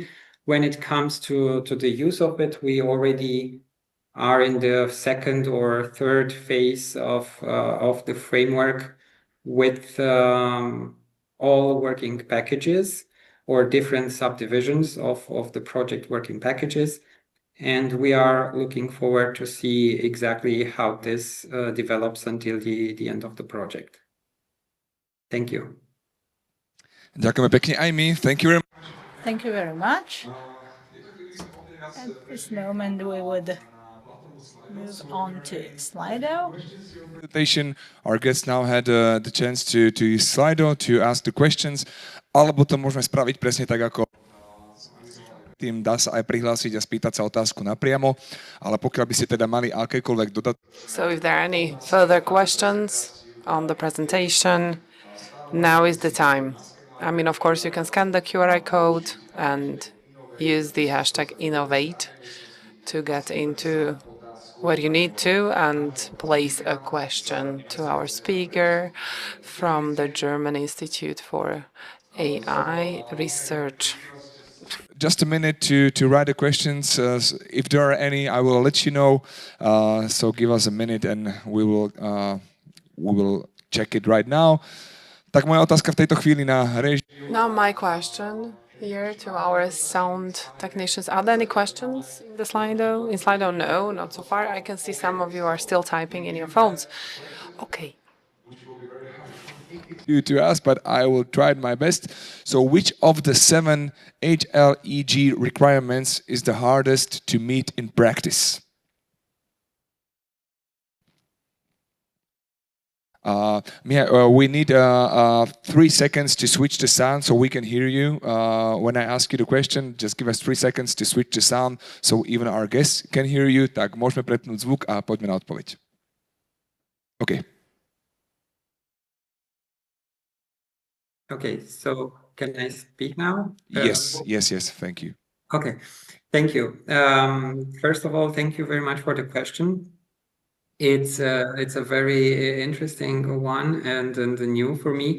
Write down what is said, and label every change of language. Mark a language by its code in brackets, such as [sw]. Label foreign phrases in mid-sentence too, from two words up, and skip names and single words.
[en] When it comes to the use of it, we already are in the second or third phase of the framework with all working packages or different subdivisions of the project working packages. And we are looking forward to see exactly how this develops until the end of the project. Thank you. [sk] Ďakujeme pekne aj my. [en] Thank you very much. Thank you very much. At this moment, we would move on to Slido. Presentation. Our guests now had the chance to use Slido to ask the questions, [sk] alebo to môžeme spraviť presne tak, ako tým dá sa aj prihlásiť a spýtať sa otázku napriamo, ale pokiaľ by ste teda mali akékoľvek dodatky. [en] So if there are any further questions on the presentation, now is the time. I mean, of course, you can scan the QR code and use the hashtag InnovAIte to get into what you need to and place a question to our speaker from the German Institute for AI Research. Just a minute to write the questions. If there are any, I will let you know. So give us a minute and we will check it right now. [sk] Tak moja otázka v tejto chvíli na režiu. [en] Now my question here to our sound technicians. Are there any questions in the Slido? In Slido, no, not so far. I can see some of you are still typing in your phones. Okay. To ask, but I will try my best. So which of the 7 HLEG requirements is the hardest to meet in practice? Mihai, we need 3 seconds to switch the sound so we can hear you. When I ask you the question, just give us 3 seconds to switch the sound so even our guests can hear you. [sk] Tak môžeme prepnúť zvuk a poďme na odpoveď. [en] OK. Okay, so can I speak now? Yes, thank you. Okay, thank you. First of all, thank you very much for the question. It's a very interesting one and new for me.